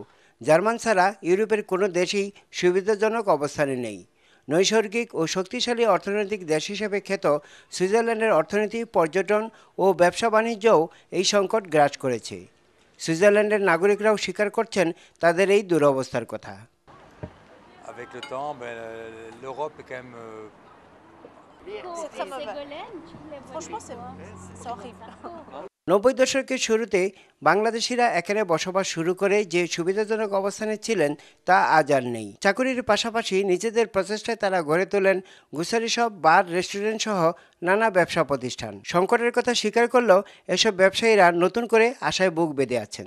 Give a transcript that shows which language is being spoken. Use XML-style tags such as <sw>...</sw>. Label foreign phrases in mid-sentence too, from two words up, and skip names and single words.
<bn>জার্মান ছাড়া ইউরোপের কোনো দেশই সুবিধাজনক অবস্থানে নেই। নৈসর্গিক ও শক্তিশালী অর্থনৈতিক দেশ হিসেবে খ্যাত সুইজারল্যান্ডের অর্থনীতি, পর্যটন ও ব্যবসা বাণিজ্যও এই সংকট গ্রাস করেছে। সুইজারল্যান্ডের নাগরিকরাও স্বীকার করছেন তাদের এই দুরবস্থার কথা।</bn> <fr>Avec le temps, l'Europe est quand même. C'est très mauvais. Franchement, c'est horrible.</fr> <bn>90 দশকের শুরুতে বাংলাদেশিরা এখানে বসবাস শুরু করে যে সুবিধাজনক অবস্থানে ছিলেন তা আজ আর নেই। চাকুরির পাশাপাশি নিজেদের প্রচেষ্টায় তারা গড়ে তোলেন গ্রোসারি শপ, বার, রেস্টুরেন্ট সহ নানা ব্যবসা প্রতিষ্ঠান। সংকটের কথা স্বীকার করলেও এসব ব্যবসায়ীরা নতুন করে আশায় বুক বেঁধে আছেন।</bn>